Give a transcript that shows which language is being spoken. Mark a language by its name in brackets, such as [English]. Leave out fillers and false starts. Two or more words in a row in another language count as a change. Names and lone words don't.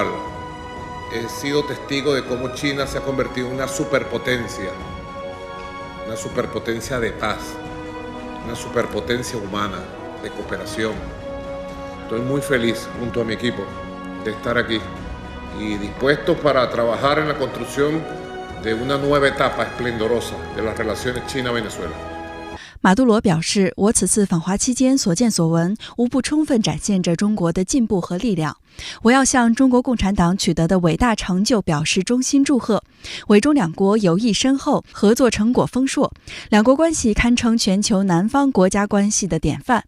[Spanish] He sido testigo de cómo China se ha convertido en una superpotencia de paz, una superpotencia humana, de cooperación. Estoy muy feliz junto a mi equipo de estar aquí y dispuestos para trabajar en la construcción de una nueva etapa esplendorosa de las relaciones China-Venezuela。 [Chinese] 马杜罗表示，我此次访华期间所见所闻，无不充分展现着中国的进步和力量。我要向中国共产党取得的伟大成就表示衷心祝贺。委中两国友谊深厚，合作成果丰硕，两国关系堪称全球南方国家关系的典范。